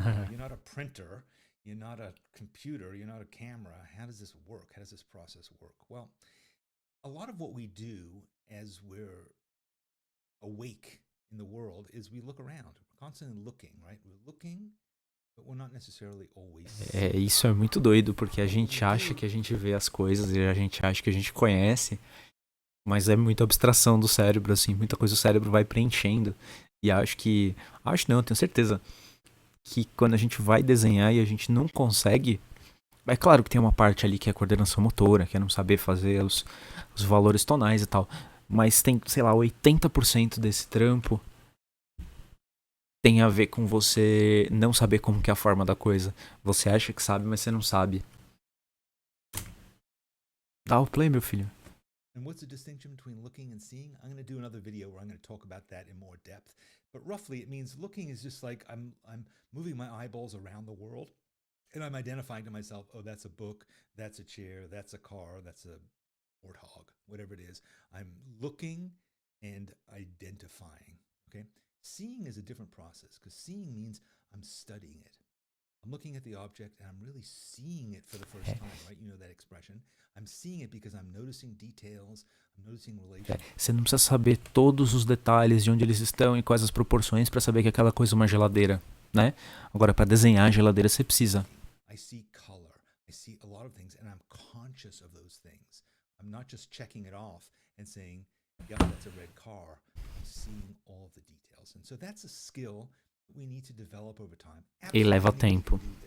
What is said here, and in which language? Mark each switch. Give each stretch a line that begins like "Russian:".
English: You're not a printer. You're not a computer. You're not a camera. How does this work? How does this process work? Well, a lot of what we do as we're awake in the world is we look around. We're constantly looking, right? We're looking, but we're not necessarily always.
Portuguese: Isso é muito doido, porque a gente acha que a gente vê as coisas e a gente acha que a gente conhece, mas é muita abstração do cérebro, assim, muita coisa o cérebro vai preenchendo. E acho não, tenho certeza que quando a gente vai desenhar e a gente não consegue, é claro que tem uma parte ali que é coordenação motora, que é não saber fazer os valores tonais e tal, mas tem, sei lá, 80% desse trampo tem a ver com você não saber como que é a forma da coisa. Você acha que sabe, mas você não sabe. Dá o play, meu filho.
English: And what's the distinction between looking and seeing? I'm going to do another video where I'm going to talk about that in more depth. But roughly it means looking is just like I'm moving my eyeballs around the world and I'm identifying to myself, oh, that's a book, that's a chair, that's a car, that's a warthog, whatever it is. I'm looking and identifying, okay? Seeing is a different process because seeing means I'm studying it. I'm looking at the object and I'm really seeing it for the first time, right? You know that expression. I'm seeing it because I'm noticing details, I'm noticing relations.
Portuguese: Você não precisa saber todos os detalhes de onde eles estão e quais as proporções para saber que aquela coisa é uma geladeira, né? Agora, para desenhar a geladeira, você precisa.
English: I see color, I see a lot of things, and I'm conscious of those things. I'm not just checking it off and saying, yep, that's a red car. I'm seeing all of the details. And so that's a skill we need to develop over time.
Portuguese: E leva tempo.